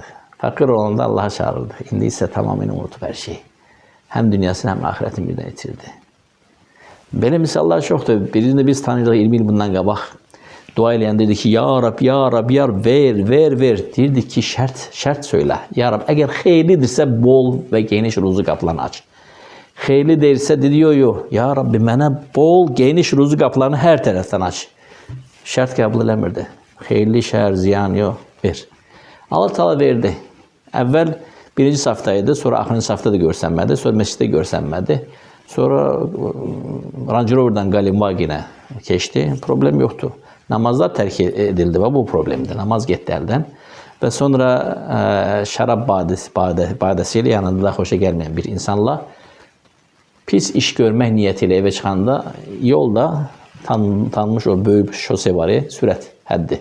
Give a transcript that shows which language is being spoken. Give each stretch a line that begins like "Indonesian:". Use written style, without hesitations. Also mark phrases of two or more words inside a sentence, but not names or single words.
Azerbaijani: Fakir olanda Allah'a çağırırdı. İndi ise tamamen unutup her şeyi.
Turkish: Hem dünyasını hem ahiretini birden itirdi. Böyle misallar çoktu. Birini biz tanıyorduk 20 yıl bundan qabaq.
Azerbaijani: Dua eyləyən dedi ki,
Arabic: Ya Rab, Ya Rab, Ya Rab,
Turkish: ver.
Azerbaijani: Deyirdi ki, şart söyle.
Arabic: Ya Rab,
Azerbaijani: eğer xeyirlidirsə bol ve geniş ruzu qapılarını aç. Xeyirli deyirsə dedi, yo.
Arabic: Ya Rabbi,
Azerbaijani: mənə bol, geniş ruzu qapılarını her tərəfdən aç. Şart qəbul eləmirdi. Xeyirli, şər, ziyan, yo, ver.
Turkish: Allah Teala verdi.
Azerbaijani: Əvvəl birinci safdaydı, sonra axırıncı safda da görsənmədi, sonra məsciddə görsənmədi.
Turkish: Sonra Range Rover'dan Galimbagin'e geçti. Problem yoktu. Namazlar terk edildi ve bu problemdi. Namaz gitti elden. Ve sonra şarap badesiyle yanında hoşa gelmeyen bir insanla pis iş görmek niyetiyle eve çıkanda yolda tanınmış o büyük şose var ya, sürat haddi.